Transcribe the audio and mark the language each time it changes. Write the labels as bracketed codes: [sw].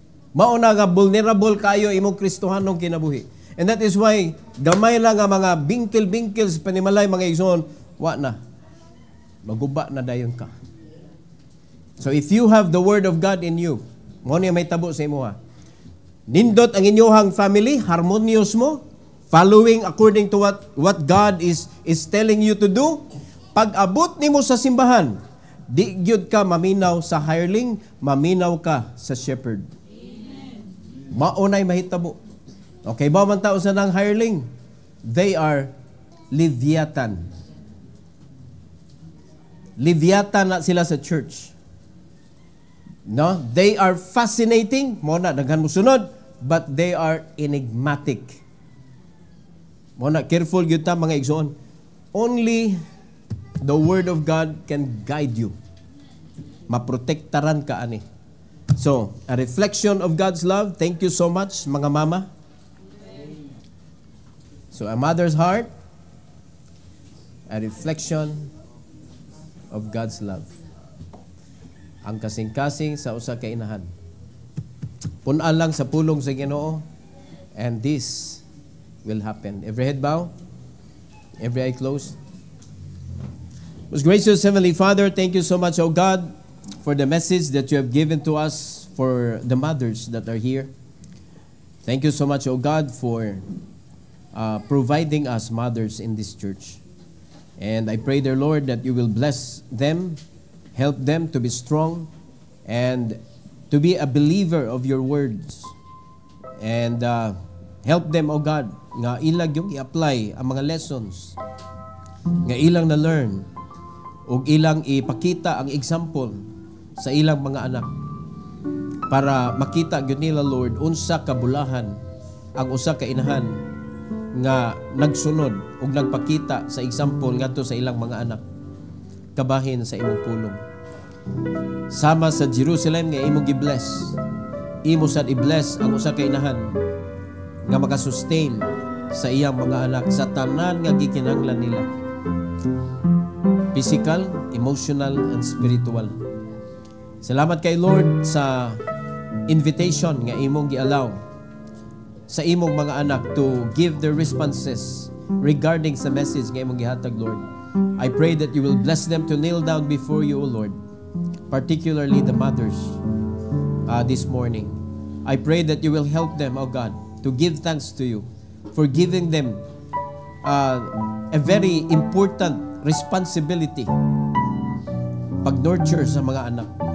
[ceb] Mauna nga vulnerable kayo imong Kristohanong kinabuhi. [en] And that is why [ceb] gamay lang nga mga bingkil-bingkil sa panimalay mga igsoon, wa na. maguba na dayon ka. [en] So if you have the Word of God in you, [ceb] mo niya may tabo sa imo ha. Nindot ang inyong family, harmonious mo, [en] following according to what God is telling you to do. [ceb] Pag abot nimo sa simbahan, di gyud ka maminaw sa hireling, maminaw ka sa shepherd. Maunay mahitabo. Okay ba man tao sa nang hireling? [en] They are Leviathan. [ceb] Leviathan na sila sa church. No? [en] They are fascinating. [ceb] Mo na, daghan mo sunod. [en] But they are enigmatic. [ceb] Mo na, careful yun ta mga igsoon. [en] Only the Word of God can guide you. [ceb] Maprotektaran ka ani. [en] So, a reflection of God's love. Thank you so much, [ceb] mga mama. [en] So, a mother's heart, a reflection of God's love. [ceb] Ang kasing-kasing sa usa ka inahan. Punan lang sa pulong sa Ginoo, [en] and this will happen. Every head bow, every eye closed. Most gracious Heavenly Father, thank you so much, O God, for the message that you have given to us for the mothers that are here. Thank you so much, O God, for providing us mothers in this church. And I pray, dear Lord, that you will bless them, help them to be strong, and to be a believer of your words. And help them, O God, [ceb] nga ilang yung i-apply ang mga lessons, nga ilang na-learn, o ilang ipakita ang example sa ilang mga anak, para makita gyud nila, Lord, unsa kabulahan ang usa ka inahan nga nagsunod ug nagpakita sa example ngadto sa ilang mga anak kabahin sa imong pulong. Sama sa Jerusalem nga imo gi-bless, imo sad i-bless ang usa ka inahan nga makasustain sa iyang mga anak sa tanan nga gikinahanglan nila, [en] physical, emotional, and spiritual. [ceb] Salamat kay Lord sa invitation nga imong gi-allow sa imong mga anak [en] to give their responses [ceb] regarding sa message nga imong gihatag, Lord. [en] I pray that you will bless them to kneel down before you, O Lord, particularly the mothers this morning. I pray that you will help them, O God, to give thanks to you for giving them a very important responsibility, [ceb] pag-nurture sa mga anak.